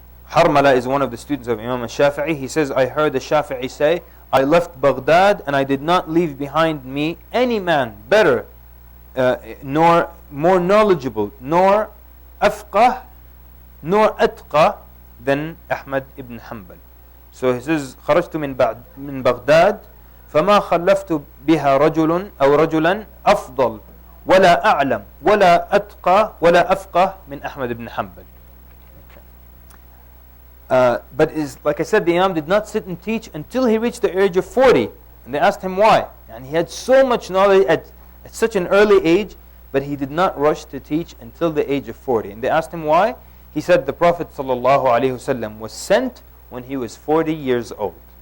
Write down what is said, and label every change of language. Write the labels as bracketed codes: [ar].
[en] Harmala is one of the students of Imam al-Shafi'i. He says, I heard the Shafi'i say, I left Baghdad and I did not leave behind me any man better, nor more knowledgeable, nor afqah, nor atqa, than Ahmad ibn Hanbal. So he says, [ar] خرجت من بغداد فما خلفت بها رجل أو رجلا أفضل ولا أعلم ولا أتقى ولا أفقه من Ahmad ibn Hanbal. [en] But like I said, the Imam did not sit and teach until he reached the age of 40. And they asked him why. And he had so much knowledge at such an early age, but he did not rush to teach until the age of 40. And they asked him why. He said the Prophet ﷺ was sent when he was 40 years old.